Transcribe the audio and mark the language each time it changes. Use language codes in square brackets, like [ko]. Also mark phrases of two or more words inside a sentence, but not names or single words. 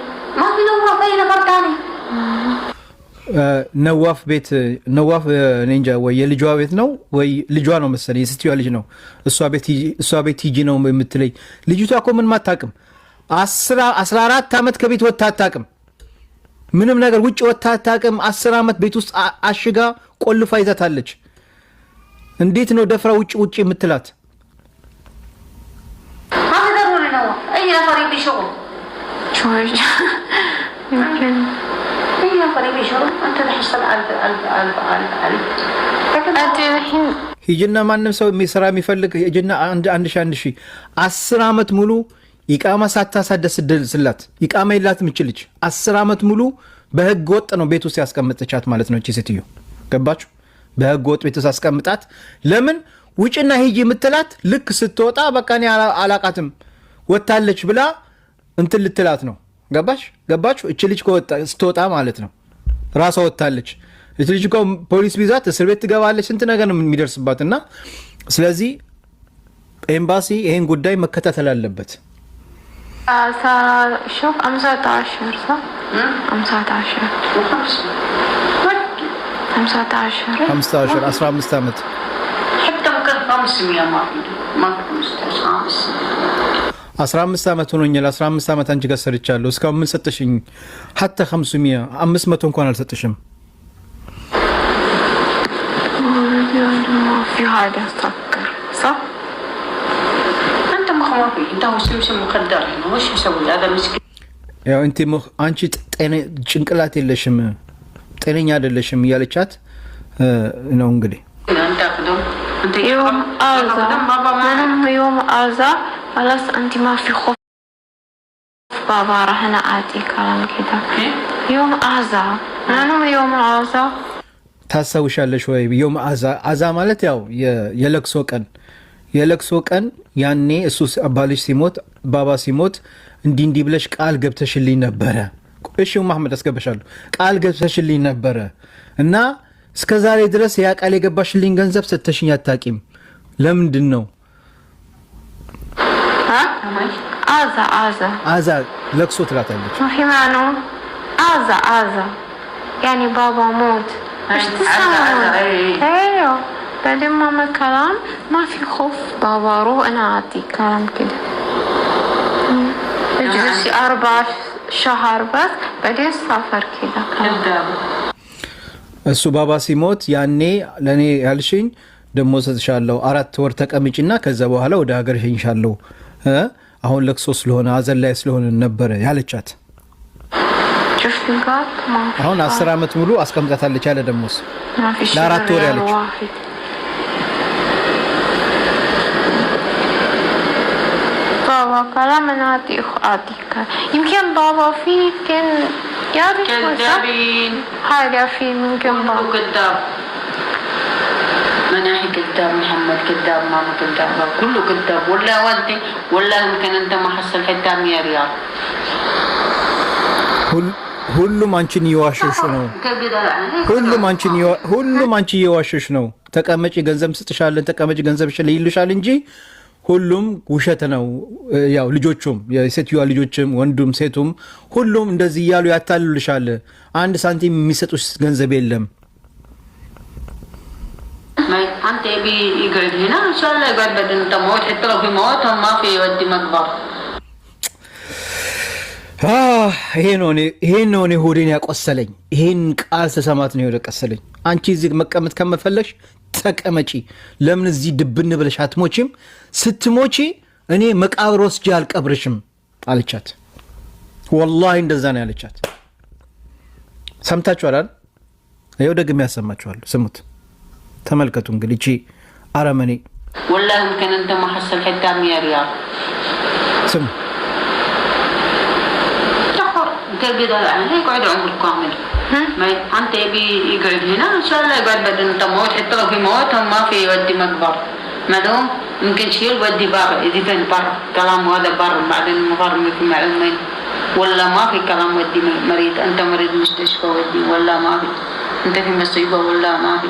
[am] ነዋፍ ቤት ነዋፍ እንጃ ወይ የልጇ ቤት ነው ወይ ልጇ ነው መሰለኝ፣ የስትየዋ ልጅ ነው። እሷ ቤት ሂጂ ነው የምትለኝ። ልጅቷ እኮ ምንም አታውቅም። 14 አመት ከቤት ወጥታ አታውቅም። ምንም ነገር ውጭ ወጥታ አታውቅም። 10 አመት ቤት ውስጥ አሽጋ ቆልፋ ይዛታለች። እንዴት ነው ደፍራ ውጭ የምትላት? [ar] اي نفر يبي شغل شوي يمكن اي نفر يبي شغل انت تحصل 1000 انت الحين [am] ሂጅና ማንም ሰው የሚሰራ የሚፈልግ ሂጅና አንድ ሺህ 10 አመት ሙሉ ኢቃማ ሳታሳደስ ስላት ኢቃማ የላትም እችልች 10 አመት ሙሉ በህገ ወጥ ነው ቤት ውስጥ ያስቀምጠቻት ማለት ነው። እቺ ሴትዮ ገባችሁ? በህገ ወጥ ቤት ውስጥ ያስቀምጣት። ለምን ውጭና ሂጂ የምትላት ልክ ስትወጣ በቃ እኔ አላቃትም ወጣለች ብላ እንትን ልትላት ነው። ገባችሁ? እቺ ልጅ ስትወጣ ማለት ነው ራሷ ወጣለች። እቺ ልጅ ፖሊስ ቢዛት እስር ቤት ትገባለች። ስንት ነገር ነው የሚደርስባትና ስለዚህ ኤምባሲ ይሄን ጉዳይ መከታተል አለበት። [ar] شوف 15 صح 15 [am] 15 ዓመት [ar] حتى ممكن 500 ما في [am] 15 ዓመት ሆኖኛል። 15 ዓመት አንቺ ጋር ሰርቻለሁ። እስካሁን ምን ሰጠሽኝ? حتى 500 እንኳን አልሰጠሽም። [ar] ما في حاجة أفكر صح انت ما في انت هو سوي مخدر وش يسوي هذا مسكين [am] ያው አንቺ ጭንቅላት የለሽም ጤነኛ አይደለሽም እያለቻት ነው እንግዲህ [ar] يوم أرزا خلاص أنت ما في خوف بابا راح أنا أعطي كلام كده يوم أرزا يوم أرزا [am] ታሳውሻለሽ ወይ? يوم አዛ ማለት ያው የለቅሶ ቀን ያኔ እሱ አባልሽ ሲሞት ባባ ሲሞት እንዲህ ብለሽ ቃል ገብተሽልኝ ነበረ። እሺ መሐመድ አስገበሻለሁ። ቃል ገብተሽልኝ ነበረ እና እስከ ዛሬ ድረስ ያ ቃል የገባሽልኝ ገንዘብ ሰተሽኝ አታቂም። ለምንድን ነው? አዛ ለቅሶ ትላታለች። [ar] ማሂማኑ አዛ يعني بابا موت ايش تسوي؟ ايوه بعدين ماما كلام ما في خوف بابا روح انا اعطيك كلام كده اجلسي 4 شهر بس بعدين سافر كده كلام [am] እሱ ባባ ሲሞት ያኔ ለኔ ያልሽኝ ደሞ ሰጥሻለሁ 4 ወር ተቀምጪና ከዛ በኋላ ወደ ሀገር ሸኝሻለሁ አሁን ለቅሶ ስለሆነ አዘን ላይ ስለሆነ ነበር ያለቻት። አሁን 10 አመት ሙሉ አስቀምጣታለች ያለ ደሞስ ለ4 ወር ያለች [ar] بابا كلام انا اعطيك يمكن بابا في كان كذابين حاجة في ممكن بابا كذاب مناحي كذاب محمد كذاب ماما كذاب كله كذاب ولا ودي ولا يمكن انت ما حصل حتى 100 ريال [am] ሁሉም አንቺን ይዋሽሽ ነው። ሁሉም አንቺ ይዋሽሽ ነው። ተቀመጪ ገንዘብ ስትሻለን ተቀመጪ ገንዘብ ይልሻል እንጂ ሁሉም ውሸት ነው። ያው ልጆቹም የሴትዮዋ ልጆችም ወንዱም ሴቱም ሁሉም እንደዚህ ያሉ ያታልልሻል። አንድ ሳንቲም የሚሰጡሽ ገንዘብ የለም። [ar] አንተ يقعد هنا ان شاء الله يقعد بعد انت موت حتى لو في موت ما في يودي مقبر [am] ይሄን ነው እኔ ሆዴን ያቆሰለኝ። ይሄን ቃል ተሰማት ነው የወደቀሰለኝ። አንቺ እዚህ መቀመጥ ከመፈለሽ ተቀመጪ። ለምን እዚህ ድብን ብለሽ አትሞቺም? ስትሞቺ እኔ መቃብር ወስጄ አልቀብርሽም አለቻት። ወላሂ እንደዛ ነው ያለቻት። ሰምታችኋል አይደል? ይኸው ደግሜ ያሰማችኋለሁ። ስሙት፣ ተመልከቱ። እንግዲህ እቺ አረመኔ [ar] والله يمكن انت ما حصل حتى 100 ريال [am] ስሙ [ar] كده يعني يقعد عمر كامل ما انت يقعد هنا ان شاء الله يقعد بعد انت موت حتى لو في موت ما في يودي مقبر مدوم ممكن شيل ودي بار اذا كان بار كلام هذا بار بعدين مقر في معلومين ولا ما في كلام ودي مريض انت مريض مستشفى ودي ولا ما في انت في مصيبه ولا ما في